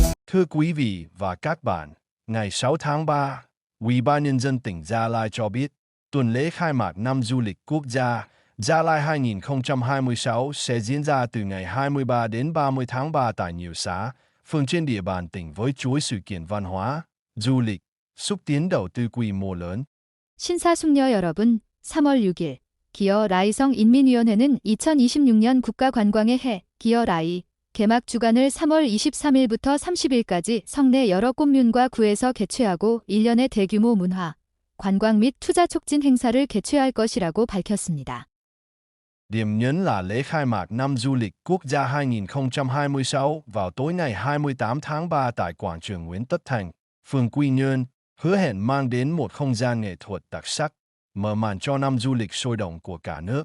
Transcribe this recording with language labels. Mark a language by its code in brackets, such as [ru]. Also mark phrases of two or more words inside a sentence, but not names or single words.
[vi] Thưa quý vị và các bạn, ngày 6 tháng 3, Ủy ban Nhân dân tỉnh Gia Lai cho biết, tuần lễ khai mạc năm du lịch quốc gia Gia Lai 2026 sẽ diễn ra từ ngày 23 đến 30 tháng 3 tại nhiều xã, phường trên địa bàn tỉnh với chuỗi sự kiện văn hóa, du lịch, xúc tiến đầu tư quy mô lớn. [ko] 신사숙녀 여러분, 3월 6일 기어 라이성 인민위원회는 2026년 국가관광의 해 기어 라이 개막 주간을 3월 23일부터 30일까지 성내 여러 꼼륜과 구에서 개최하고 1년의 대규모 문화, 관광 및 투자 촉진 행사를 개최할 것이라고 밝혔습니다. [vi] Điểm nhấn là lễ khai mạc năm du lịch quốc gia 2026 vào tối ngày 28 tháng 3 tại quảng trường Nguyễn Tất Thành, phường Quy Nhơn, hứa hẹn mang đến một không gian nghệ thuật đặc sắc, mở màn cho năm du lịch sôi động của cả nước.